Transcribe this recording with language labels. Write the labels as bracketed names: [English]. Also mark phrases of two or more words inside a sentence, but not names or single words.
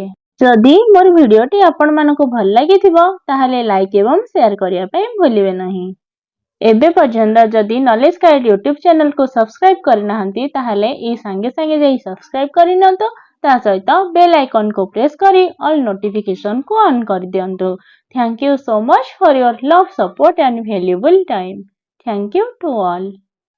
[Odia] ଯଦି ମୋର ଭିଡିଓଟି ଆପଣମାନଙ୍କୁ ଭଲ ଲାଗିଥିବ ତାହେଲେ ଲାଇକ୍ ଏବଂ ସେୟାର କରିବା ପାଇଁ ଭୁଲିବେ ନାହିଁ। ଏବେ ପର୍ଯ୍ୟନ୍ତ ଯଦି ନଲେଜ ଗାଇଡ୍ ୟୁଟ୍ୟୁବ ଚ୍ୟାନେଲକୁ ସବସ୍କ୍ରାଇବ କରିନାହାନ୍ତି ତାହେଲେ ଏଇ ସାଙ୍ଗେ ସାଙ୍ଗେ ଯାଇ ସବସ୍କ୍ରାଇବ କରିନିଅନ୍ତୁ। ତା ସହିତ [English] bell iconକୁ [Odia] ପ୍ରେସ୍ କରି [English] all notificationକୁ on [Odia] କରିଦିଅନ୍ତୁ। [English] Thank you so much for your love, support and valuable time. Thank you to all.